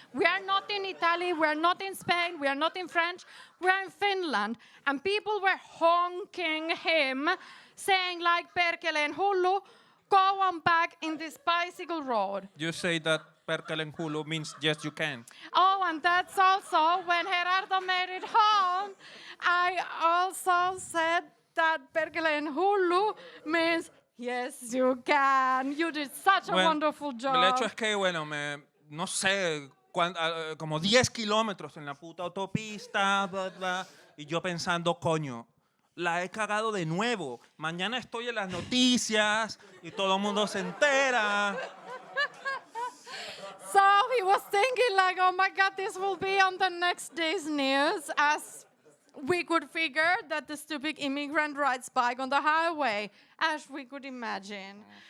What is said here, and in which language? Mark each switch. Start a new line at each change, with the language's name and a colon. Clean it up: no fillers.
English: We are not in Italy, we are not in Spain, we are not in France, we are in Finland, and people were honking him, saying like
Finnish: perkeleen hullu,
English: go on back in this bicycle road. You say that
Finnish: perkeleen hullu
English: means yes you can. Oh, and that's also when Gerardo made it home. I also said that
Finnish: perkeleen hullu
English: means yes you can. You did such a wonderful job.
Spanish: El hecho es que, bueno, no sé, como 10 kilómetros en la puta autopista, bla, bla, y yo pensando, coño, la he cagado de nuevo. Mañana estoy en las noticias y todo el mundo se entera.
English: So he was thinking like, oh my God, this will be on the next day's news, as we could figure that the stupid immigrant rides bike on the highway, as we could imagine.